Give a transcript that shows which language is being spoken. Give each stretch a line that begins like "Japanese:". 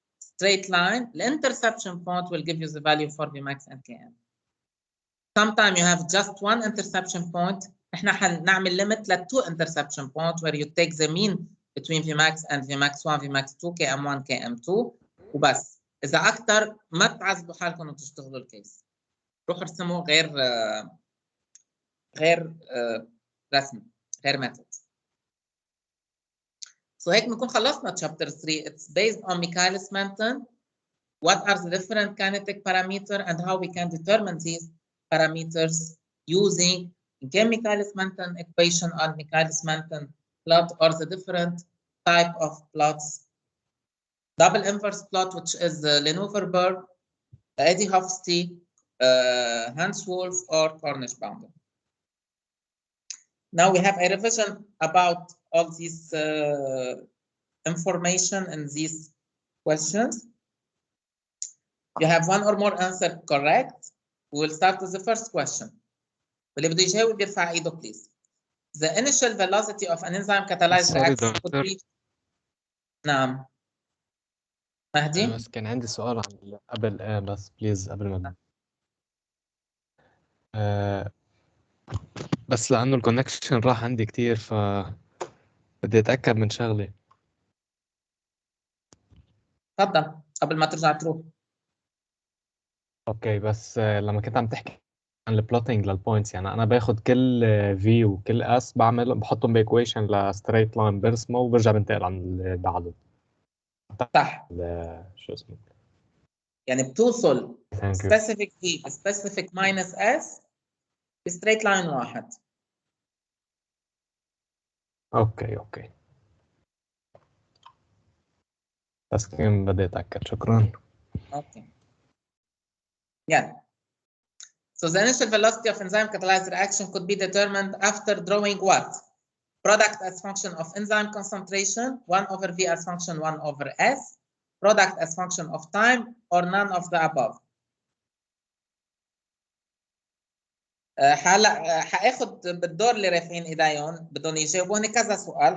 English: straight line, the interception point will give you the value for Vmax and Km. Sometimes you have just one interception point.
Arabic: احنا هنعمل limit ل
English: 2 interception point where you take the mean between Vmax and Vmax1, Vmax2, Km1, Km2
Arabic: وبس. إذا أكتر ما تعذبوا حالكم إنكم تشتغلوا الكيس. روحوا ارسموا غير رسم، غير method.
English: So
Arabic: هيك بنكون خلصنا chapter 3.
English: It's based on Michaelis-Menten. What are the different kinetic parameters and how we can determine these parameters using Michaelis-Menten equation or Michaelis-Menten plot or the different type of plots. Double inverse plot, which is the Lenover-Burr, Eddie-Hofstee, Hans-Wolf, or Cornish-Boundary. Now we have a revision about all this information in these questions. You have one or more answer correct. We will start with the first question.
Arabic: واللي بده يجاوب يرفع ايده
English: please. The initial velocity of an enzyme catalyzed reaction could be.
Arabic: نعم. مهدي؟ بس كان عندي سؤال عن قبل بس بليز قبل ما بس لأنه الكونكشن راح عندي كتير بدي أتأكد من شغلة. تفضل قبل ما ترجع تروح. اوكي بس لما كنت عم تحكي عن البلوتينج للبوينتس، يعني انا باخد كل في وكل اس بحطهم بايكويشن لستريت لاين برسمه وبرجع بنتقل عن اللي بعده. صح. شو اسمه؟ يعني بتوصل
English: specific v specific minus s
Arabic: بستريت لاين واحد. اوكي بس كان بدي اتاكد. شكرا.
English: Okay. Yeah. So the initial velocity of enzyme catalyzed reaction could be determined after drawing what? Product as function of enzyme concentration, 1 over V as function 1 over S, product as function of time, or none of the above.
Arabic: هلا حاخد بالدور اللي رافعين ايديهم بدهم يجاوبوني كذا سؤال.